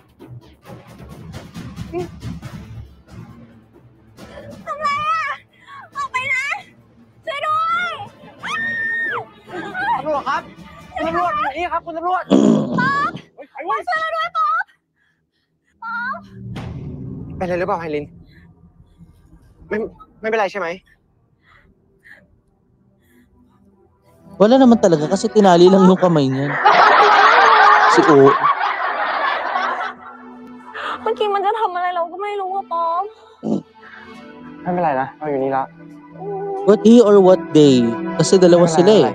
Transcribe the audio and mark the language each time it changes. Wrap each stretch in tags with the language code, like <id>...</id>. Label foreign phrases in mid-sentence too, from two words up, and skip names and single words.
<th>ทำไรอ่ะ ออกไปนะ ช่วยด้วย ตำรวจครับ คุณตำรวจนี่ครับคุณตำรวจ มาช่วยเราด้วยป๊อป เป็นอะไรหรือเปล่าไฮริน ไม่เป็นไรใช่ไหม</th> <tl>Wala naman talaga kasi tinali lang yung kamay niya. Si O.</tl> <th>เมื่อกี้มันจะทำอะไรเราก็ไม่รู้อ่ะป๊อป ไม่เป็นไรนะ เราอยู่นี่ละ</th> <en>What he or what they?</en> <tl>Kasi dalawa sila eh.</tl>